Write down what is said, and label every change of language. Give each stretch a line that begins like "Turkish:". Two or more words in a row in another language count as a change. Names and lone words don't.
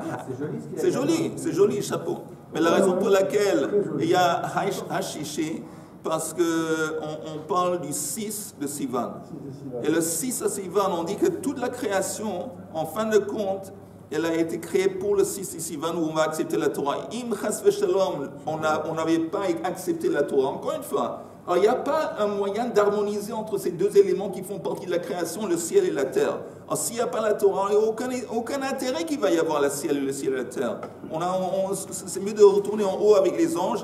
French: c'est joli, chapeau. Mais la raison pour laquelle il y a Hashishi, parce qu'on parle du 6 de Sivan. Et le 6 de Sivan, on dit que toute la création, en fin de compte, elle a été créée pour le 6 de Sivan où on va accepter la Torah.
Hebrew: אם חס ושלום,
French: on n'avait pas accepté la Torah. Encore une fois, alors, il n'y a pas un moyen d'harmoniser entre ces deux éléments qui font partie de la création, le ciel et la terre. Alors, s'il n'y a pas la Torah, il n'y a aucun intérêt qu'il va y avoir le ciel et la terre. C'est mieux de retourner en haut avec les anges.